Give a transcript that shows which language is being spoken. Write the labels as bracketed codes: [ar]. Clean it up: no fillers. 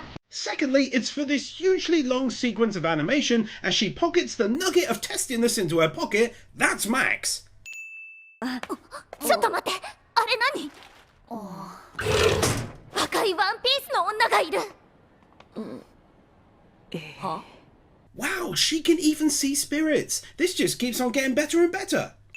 [en] Secondly, it's for this hugely long sequence of animation as she pockets the nugget of testiness into her pocket. That's Max. [ja] ちょっと待って、あれ何？赤いワンピースの女がいる。 [en] Wow, she can even see spirits. This just keeps on getting better and better.